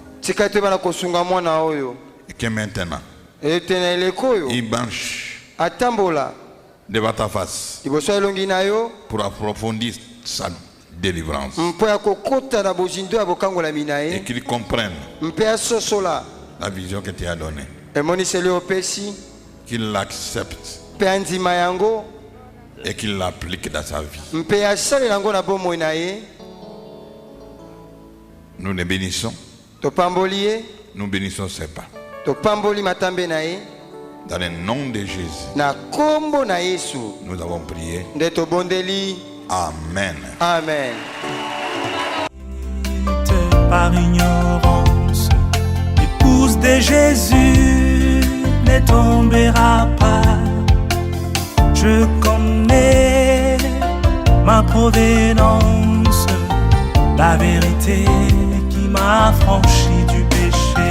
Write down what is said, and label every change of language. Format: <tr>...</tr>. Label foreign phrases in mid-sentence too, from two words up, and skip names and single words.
<fr>Et que maintenant, il marche devant ta face pour approfondir sa délivrance. Et qu'il comprenne la vision que tu as donnée.</fr> <ln>emoniseli opesi</ln> <fr>Qu'il l'accepte</fr> <ln>mpe andima yango</ln> <fr>et qu'il l'applique dans sa vie.</fr> <ln>mpe asalela yango na bomoi na ye.</ln> <fr>Nous les bénissons.</fr> <ln>Topamboli ye,</ln> <fr>Nous bénissons ses pas.</fr> <ln>topamboli matambe na ye</ln> <fr>Dans le nom de Jésus,</fr> <ln>na kombo na Yesu</ln> <fr>nous avons prié.</fr> <ln>nde tobondeli.</ln> <fr>Amen.</fr> <ln>Amen.</ln> <fr>Par ignorance, l'épouse de Jésus ne tombera pas. Je connais ma provenance, la vérité qui m'a franchi du péché.</fr>